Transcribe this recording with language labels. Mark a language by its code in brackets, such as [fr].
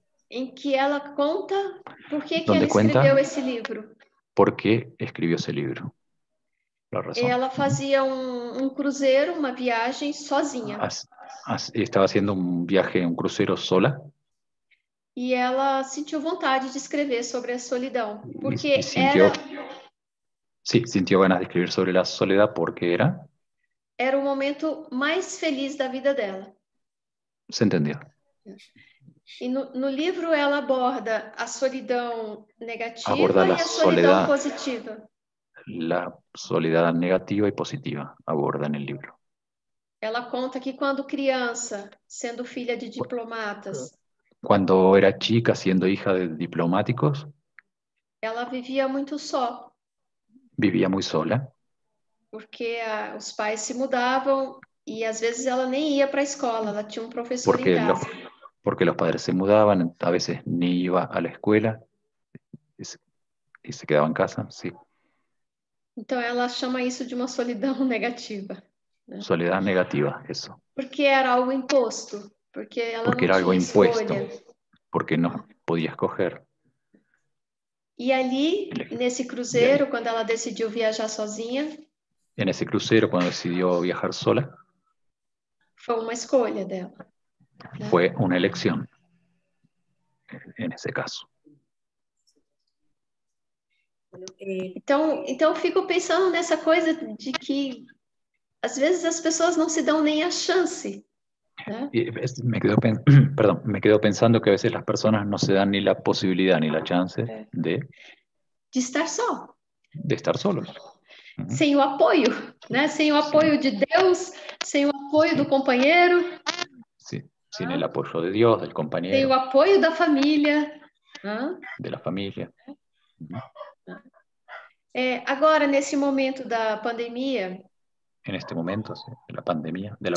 [pt] Em que ela conta por que ela escreveu esse livro. [es] ¿Por qué escribió ese libro? La razón. [pt] Ela fazia cruzeiro, uma viagem sozinha. [es] Estaba haciendo un viaje, un crucero sola. [pt] E ela sentiu vontade de escrever sobre a solidão, porque [es] sintió ganas de escribir sobre la soledad porque [pt] era o momento mais feliz da vida dela. [es] Se entendió. [pt] E no livro ela aborda a solidão negativa e a solidão positiva. [es] La soledad negativa y positiva aborda en el libro. [pt] Ela conta que quando criança, sendo filha de diplomatas, [es] cuando era chica, siendo hija de diplomáticos, [pt] ela vivia muito só. [es] Vivía muy sola. [pt] Porque os pais se mudavam e às vezes ela nem ia para a escola, ela tinha professor em casa. [es] Porque los padres se mudaban, a veces ni iba a la escuela y se quedaba en casa, sí. [pt] Então ela chama isso de uma solidão negativa. Né? [es] Soledad negativa, eso. [pt] Porque era algo imposto, porque ela [es] porque [pt] não [es] era algo [pt] tinha [es] impuesto, [pt] escolha. [es] Porque no podía escoger. [pt] E ali, nesse cruzeiro, quando ela decidiu viajar sozinha, [es] en ese crucero, cuando decidió viajar sola, [pt] foi uma escolha dela. Né? [es] Fue una elección, en ese caso. [pt] Então eu fico pensando nessa coisa de que, às vezes, as pessoas não se dão nem a chance, né? [es] Perdón, me quedo pensando que a veces las personas no se dan ni la posibilidad ni la chance de [pt] estar só. [es] De estar solos. [pt] Sem o apoio, né? Sem o apoio de Deus, sem o apoio do companheiro. [es] Sí, sin el apoyo de Dios, del compañero. [pt] Sem o apoio da família. [es] De la familia. [pt] Agora, nesse momento da pandemia... [es] En este momento, sí, de la pandemia.